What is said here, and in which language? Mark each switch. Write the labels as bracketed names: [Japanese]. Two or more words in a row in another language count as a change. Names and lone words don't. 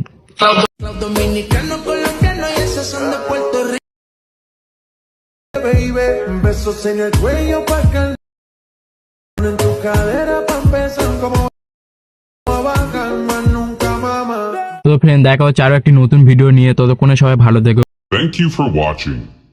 [Spanish] Los dominicanos, colombianos y esos son de Puerto Rico. Baby, besos en el cuello pa' calmar, en tu cadera pa' empezar como bajar más nunca mama. [Bangla] তো ফ্রেন্ড, দেখা হচ্ছে আরো একটি নতুন ভিডিও নিয়ে। ততক্ষণে সবাই ভালো থেকো। [English] Thank you for watching.